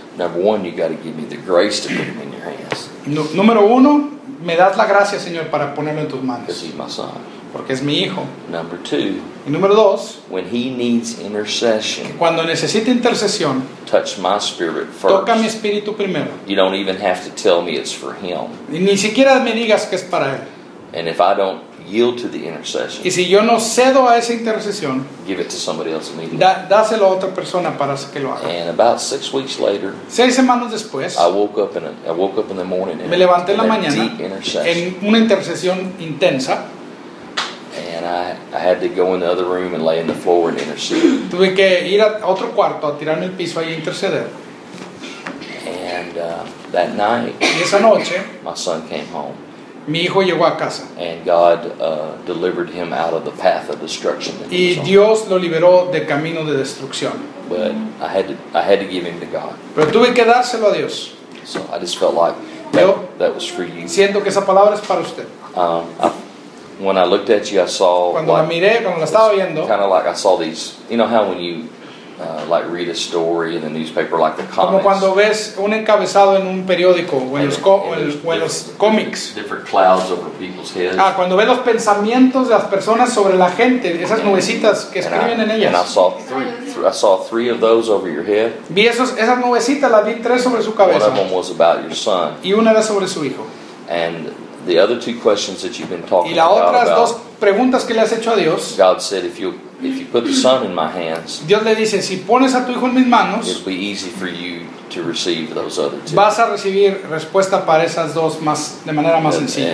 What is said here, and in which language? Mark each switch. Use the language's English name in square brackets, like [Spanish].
[English] Number one, you got to give me the grace to put him in your hands. [Spanish] Número uno, me das la gracia, Señor, para ponerlo en tus manos. [English] Because he's my son. [Spanish] Porque es mi hijo. [English] Number two. [Spanish] Y número dos. [English] When he needs intercession. [Spanish] Cuando necesita intercesión. [English] Touch my spirit first. [Spanish] Toca mi espíritu primero. [English] You don't even have to tell me it's for him. [Spanish] Y ni siquiera me digas que es para él. [English] And if I don't yield to the intercession. [Spanish] Y si yo no cedo a esa intercesión. [English] Give it to somebody else immediately. [Spanish] Dáselo a otra persona para que lo haga. [English] And about 6 weeks later. [Spanish] 6 semanas después. [English] I woke up in the morning. [Spanish] Me levanté en la mañana. [English] Deep intercession. [Spanish] En una intercesión intensa. [English] And I had to go in the other room and lay in the floor and intercede. [Spanish] Tuve que ir a otro cuarto a tirarme el piso y interceder. [English] And that night. [Spanish] Y esa noche. [English] My son came home. [Spanish] Mi hijo llegó a casa. [English] And God delivered him out of the path of destruction. [Spanish] Y Dios lo liberó del camino de destrucción. [English] But I had to give him to God. [Spanish] Pero tuve que dárselo a Dios. [English] So I just felt like that was for you. [Spanish] Siento que esa palabra es para usted. [English] When I looked at you, I saw. [Spanish] Cuando la miré, cuando la estaba viendo. [English] Kind of like I saw these. You know how when you like read a story in the newspaper, like the comics. [Spanish] Como cuando ves un encabezado en un periódico o en los cómics. [English] Different clouds over people's heads. [Spanish] Ah, cuando ves los pensamientos de las personas sobre la gente, esas nubecitas que escriben en ellas. [English] And I saw three of those over your head. [Spanish] Vi esas nubecitas, las vi tres sobre su cabeza. [English] One of them was about your son. [Spanish] Y una era sobre su hijo. [English] And the other two questions that you've been talking [Spanish] y la otras [English] about, [Spanish] dos preguntas que le has hecho a Dios. [English] God said, if you put the son in my hands, [Spanish] Dios le dice, si pones a tu hijo en mis manos, [English] it'll be easy for you to receive those other two. [Spanish] Vas a recibir respuesta para esas dos más, de manera más sencilla.